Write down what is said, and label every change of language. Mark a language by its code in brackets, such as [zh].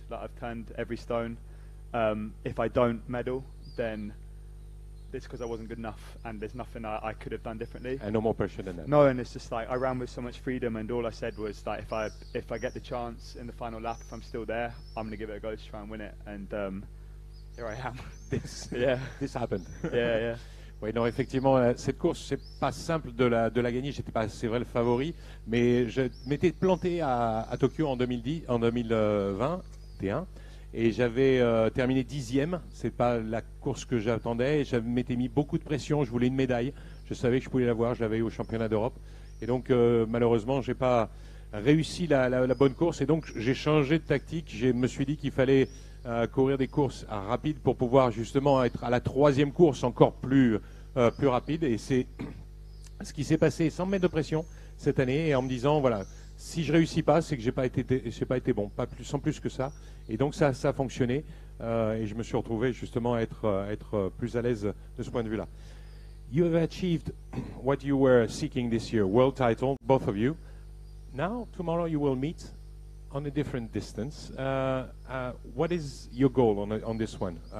[en] Like I've turned every stone. If I don't medal, then it's because I wasn't good enough, and there's nothing I could have done differently. And no more pressure than that. No, and it's just like I ran with so much freedom, and all I said was like if I get the chance in the final lap, if I'm still there, I'm gonna give it a go to try and win it. And here I am. This happened. Yeah. [fr] Oui, non, effectivement, cette course, c'est pas simple de la gagner. J'étais pas, c'est vrai, le favori, mais je m'étais planté à Tokyo en 2021 et j'avais terminé 10e. C'est pas la course que j'attendais. Je m'étais mis beaucoup de pression. Je voulais une médaille. Je savais que je pouvais l'avoir. Je l'avais eu au championnat d'Europe. Et donc, malheureusement, j'ai pas réussi la bonne course. Et donc, j'ai changé de tactique. Je me suis dit qu'il fallait courir des courses rapides pour pouvoir justement être à la 3e course encore plus rapide. Et c'est ce qui s'est passé sans me mettre de pression cette année et en me disant voilà, si je réussis pas, c'est que j'ai pas été bon, sans plus que ça. Et donc ça a fonctionné et je me suis retrouvé justement à être plus à l'aise de ce point de vue-là. [en] You have achieved what you were seeking this year, world title, both of you. Now, tomorrow you will meet on a different distance. What is your goal on this one?